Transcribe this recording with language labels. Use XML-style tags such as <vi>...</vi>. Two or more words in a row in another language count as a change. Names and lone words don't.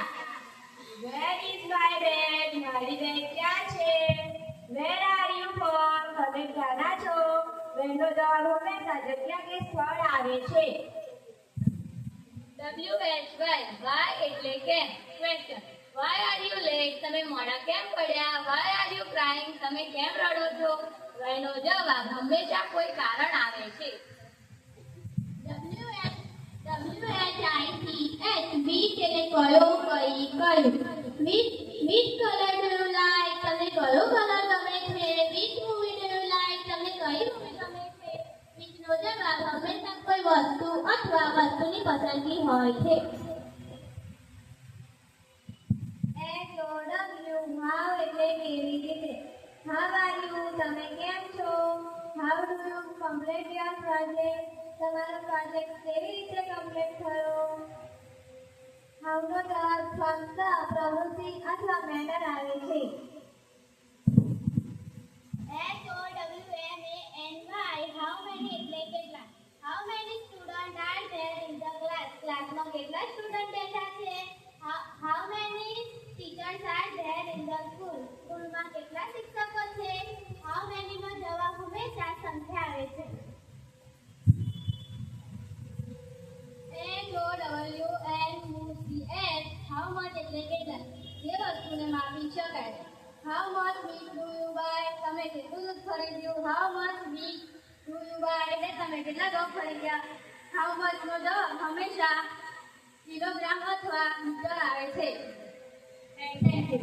<en>Where is my bag?</en> <gu>મારી બેગ ક્યાં છે?</gu> <en>Where are you from?</en> <gu>તમે ક્યાંના છો? Where નો જવાબ હંમેશા જગ્યા કે સ્થળ આવે છે. why એટલે કેમ?</gu> <en>question why are you late?</en> <gu>તમે મોડા કેમ પડ્યા?</gu> <en>why are you crying?</en> <gu>તમે કેમ રડો છો? why નો જવાબ હંમેશા કોઈ કારણ આવે છે. which એટલે કયો કઈ કયું</gu> <en>which color do you like?</en> <gu>તમને કયો કલર ગમે છે?</gu> <en>which movie do you like?</en> <gu>તમને કઈ મૂવી ગમે છે? which નો જવાબ હંમેશા કોઈ વસ્તુ અથવા વસ્તુની પસંદગી હોય છે. how એટલે કેવી રીતે?</gu> <en>how are you?</en> <gu>તમે કેમ છો?</gu> <en>how do you complete your project?</en> <gu>તમારો પ્રોજેક્ટ કેવી રીતે કમ્પ્લીટ થયો? how નો જવાબ ફક્ત પ્રવૃત્તિ અથવા મેટર આવે છે.</gu> <en>how many</en> <gu>એટલે કેટલા?</gu> <en>how many students are there in the class?</en> <gu>ક્લાસમાં કેટલા સ્ટુડન્ટ બેઠા છે?</gu> <en>how many teachers are there in the school?</en> <gu>સ્કૂલમાં કેટલા શિક્ષકો છે?</gu> <en>how many</en> <gu>નો જવાબ હંમેશા સંખ્યા આવે છે.</gu> <en>how much</en> <gu>એટલે કેટલા? જે વસ્તુને માપી શકાય.</gu> <en>how much meat do you buy?</en> <gu>તમે કેટલું દૂધ ખરીદ્યું?</gu> <en>how much meat do you buy?</en> <gu>એટલે તમે કેટલા ઘઉં ખરીદ્યા.</gu> <en>how much</en> <gu>નો જવાબ હંમેશા કિલોગ્રામ અથવા મીટર આવે છે.</gu>